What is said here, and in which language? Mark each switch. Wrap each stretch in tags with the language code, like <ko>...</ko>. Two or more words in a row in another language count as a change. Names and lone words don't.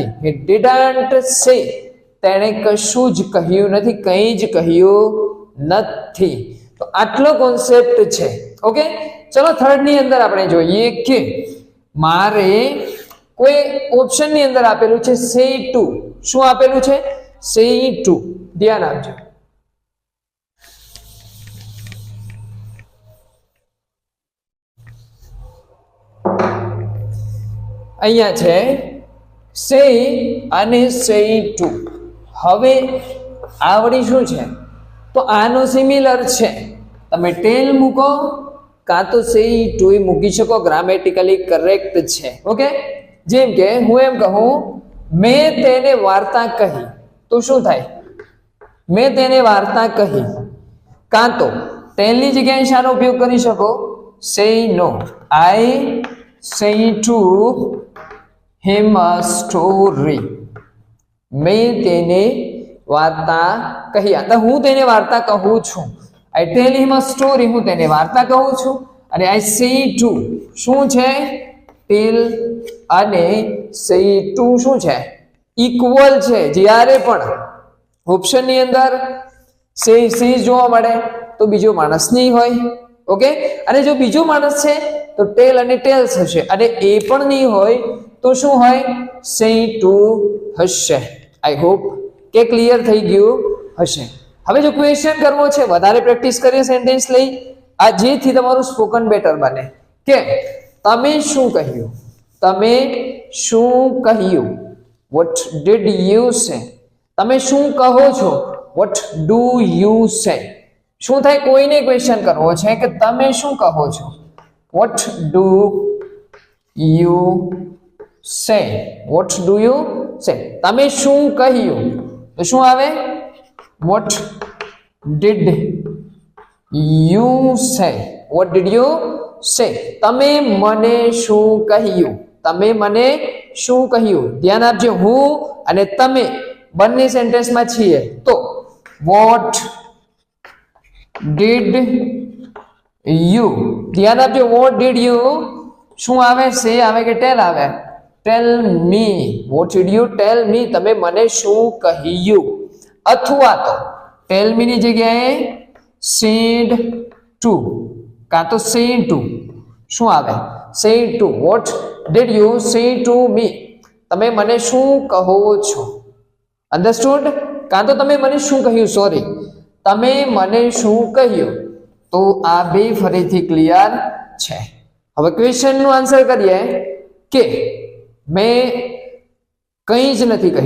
<en>he didn't say,</en> <gu>તેણે કશું જ કહ્યું નથી, કંઈ જ કહ્યું નથી. તો આટલો કોન્સેપ્ટ છે, ઓકે. ચલો થર્ડ ની અંદર આપણે જોઈએ કે મારે કોઈ ઓપ્શન ની અંદર આપેલું છે</gu> <en>say to.</en> <gu>શું આપેલું છે,</gu> <en>say to.</en> <gu>ધ્યાન આપજો. અહીંયા છે say અને</gu> <en>say to.</en> <gu>હવે આવડી શું છે તો આનો સિમિલર છે. તમે ટેલ મૂકો કાં તો</gu> <en>say to</en> <gu>મૂકી શકો, ગ્રામેટિકલી કરેક્ટ છે. ઓકે, જેમ કે હું એમ કહું મેં તેને વાર્તા કહી તો શું થાય? મેં તેને વાર્તા કહી. કાં તો ટેલની જગ્યાએ શાનો ઉપયોગ કરી શકો?</gu> <en>say no. I say to him a story.</en> <gu>મેં તેને વાર્તા કહી. તો હું તેને વાર્તા કહું છું.</gu> <en>I tell him a story.</en> <gu>હું તેને વાર્તા કહું છું. અને</gu> <en>I say to</en> <gu>શું છે? tell અને</gu> <en>say to</en> <gu>શું છે? ઇક્વલ છે. જ્યારે પણ ઓપ્શનની અંદર say જોવા મળે તો બીજો માણસ નહીં હોય. ઓકે, અને જો બીજો માણસ છે તો ટેલ અને ટેલ્સ હશે, અને એ પણ નહીં હોય તો શું હોય?</gu> <en>say to</en> <gu>હશે.</gu> <en>I hope</en> <gu>કે ક્લિયર થઈ ગયું હશે. હવે જો ક્વેશ્ચન કરવો છે, વધારે પ્રેક્ટિસ કરીએ સેન્ટેન્સ લઈ, આ જેથી તમારું</gu> <en>spoken better</en> <gu>બને. કે તમે શું કહ્યું? તમે શું કહ્યું?</gu> <en>what did you say?</en> <gu>તમે શું કહો છો?</gu> <en>what do you say?</en> <gu>શું થાય? કોઈને ક્વેશ્ચન કરવો છે કે તમે શું કહો છો?</gu> <en>what do you say? what do you say?</en> <gu>તમે શું કહ્યું તો શું આવે?</gu> <en>what did you say? what did you say?</en> <gu>તમે મને શું કહ્યું? તમે મને શું કહ્યું? ધ્યાન આપજો, હું અને તમે બંને સેન્ટેન્સમાં છીએ તો</gu> <en>what did you.</en> <gu>ધ્યાન આપજો,</gu> <en>what did you</en> <gu>શું આવે? say આવે કે tell આવે?</gu> <en>tell me. what did you tell me?</en> <gu>તમે મને શું કહ્યું? અથવા તો</gu> <en>tell me</en> <gu>ની જગ્યાએ</gu> <en>said to</en> <gu>કાં તો</gu> <en>say to</en> <gu>શું આવે?</gu> <en>say to. what did you say to me?</en> <gu>તમે મને શું કહો છો? અન્ડરસ્ટુડ? કાં તો તમે મને શું કહ્યું, સોરી, તમે મને શું કહ્યું. તો આ બે ફરીથી ક્લિયર છે. હવે ક્વેશ્ચનનો આન્સર કરીએ કે મેં કંઈ જ નથી કહ્યું.</gu>